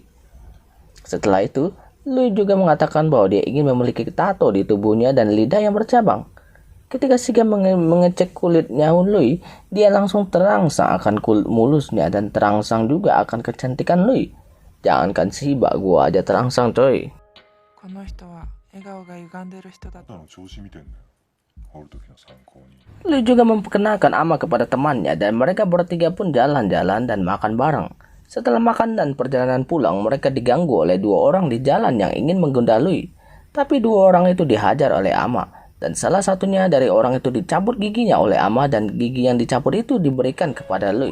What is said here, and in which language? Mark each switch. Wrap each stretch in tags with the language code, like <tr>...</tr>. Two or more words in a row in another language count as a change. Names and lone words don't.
<id>Setelah itu, Lui juga mengatakan bahwa dia ingin memiliki tato di tubuhnya dan lidah yang bercabang. Ketika Shiba mengecek kulitnya Lui, dia langsung terangsang akan kulit mulusnya dan terangsang juga akan kecantikan Lui. Jangankan Shiba, gua aja terangsang coy.</id> <ja>この人は笑顔が歪んでる人だと。</ja> <id>Lui juga memperkenalkan Ama kepada temannya dan mereka bertiga pun jalan-jalan dan makan bareng. Setelah makan dan perjalanan pulang, mereka diganggu oleh dua orang di jalan yang ingin menggoda Lui. Tapi dua orang itu dihajar oleh Ama, dan salah satunya dari orang itu dicabut giginya oleh Ama, dan gigi yang dicabut itu diberikan kepada Lui.</id>